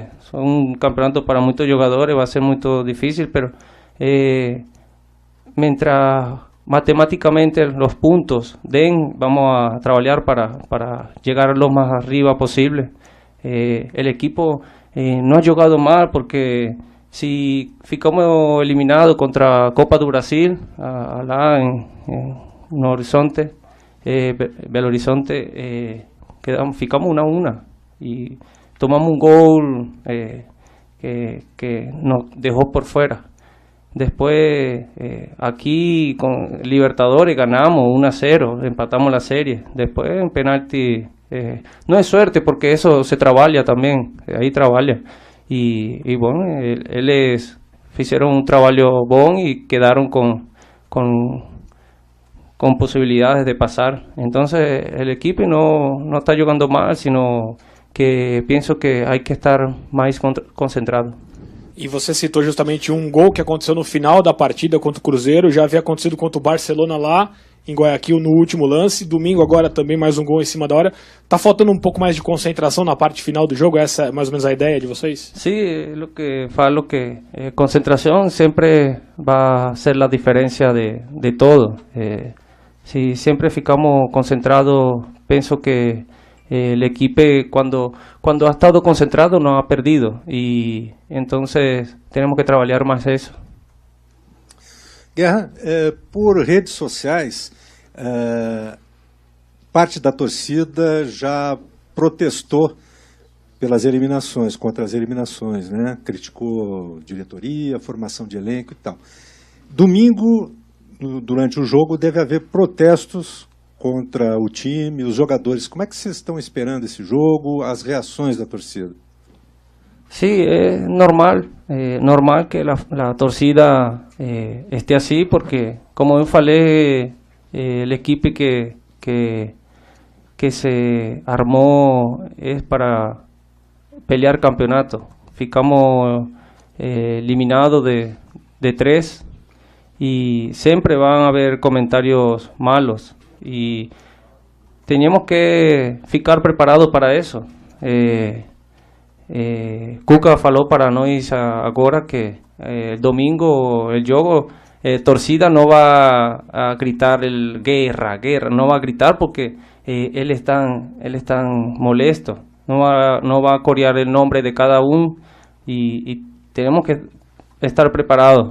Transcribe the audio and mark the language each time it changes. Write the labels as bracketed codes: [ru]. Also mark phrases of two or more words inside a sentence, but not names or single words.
[es] Son un campeonato para muchos jugadores, va a ser muy difícil, pero mientras matemáticamente los puntos vamos a trabajar para llegar lo más arriba posible. El equipo no ha jugado mal porque si [pt] ficamos eliminados [es] contra Copa do Brasil, allá en Horizonte, Belo Horizonte, ficamos 1-1 y tomamos un gol que nos dejó por fuera. Después aquí con Libertadores ganamos 1-0, empatamos la serie. Después en penalti, no es suerte porque eso se trabaja también, ahí trabaja. Y bueno, ellos hicieron un trabajo bueno y quedaron con posibilidades de pasar. Entonces el equipo no está jugando mal, sino que pienso que hay que estar mais concentrado. [pt] E você citou justamente um gol que aconteceu no final da partida contra o Cruzeiro, já havia acontecido contra o Barcelona lá em Guayaquil no último lance, domingo agora também mais um gol em cima da hora. Tá faltando um pouco mais de concentração na parte final do jogo, essa é mais ou menos a ideia de vocês? [es] Sí, lo que falo que concentración siempre va a ser la diferencia de todo. Si siempre ficamos concentrados, pienso que el equipo cuando ha estado concentrado no ha perdido y entonces tenemos que [pt] trabalhar mais isso. Guerra, por redes sociais, parte da torcida já protestou pelas eliminações, contra as eliminações, né? Criticou diretoria, formação de elenco e tal. Domingo, durante o jogo, deve haver protestos contra o time, os jogadores. Como é que vocês estão esperando esse jogo, as reações da torcida? [es] Sí, es normal que la torcida esté así porque, como yo falei, el equipo que se armó es para pelear campeonato. [pt] Ficamos eliminados [es] de 3 y siempre van a haber comentarios malos y teníamos que ficar preparados para eso. [pt] Cuca falou para nós agora que [es] el domingo el jogo torcida no va a gritar el guerra, no va a gritar porque él es tan molesto, no va a corear el nombre de cada uno y tenemos que estar preparados.